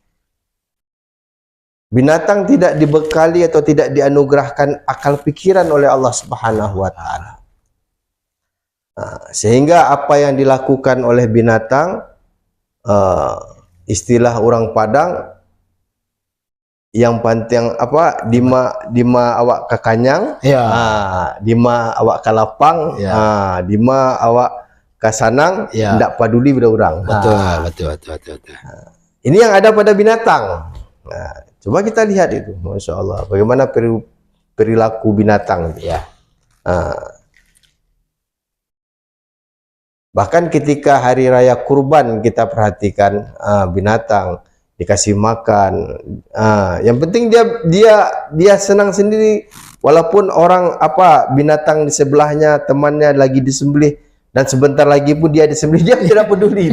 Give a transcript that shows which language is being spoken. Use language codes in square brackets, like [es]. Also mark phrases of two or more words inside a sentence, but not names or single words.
[id] Binatang tidak dibekali atau tidak dianugerahkan akal pikiran oleh Allah [ar] Subhanahu wa taala. [id] Sehingga apa yang dilakukan oleh binatang, istilah orang Padang, yang pantang apa, [min] dima awak kakanyang, dima awak kalapang, dima awak kasanang, ndak peduli pada orang. [id] Betul. Ini yang ada pada binatang. Coba kita lihat itu, Masya Allah, bagaimana perilaku binatang. Bahkan ketika hari raya kurban kita perhatikan, binatang dikasih makan, yang penting dia senang sendiri, walaupun orang binatang di sebelahnya, temannya lagi disembelih, dan sebentar lagi pun dia disembelih, dia tidak peduli.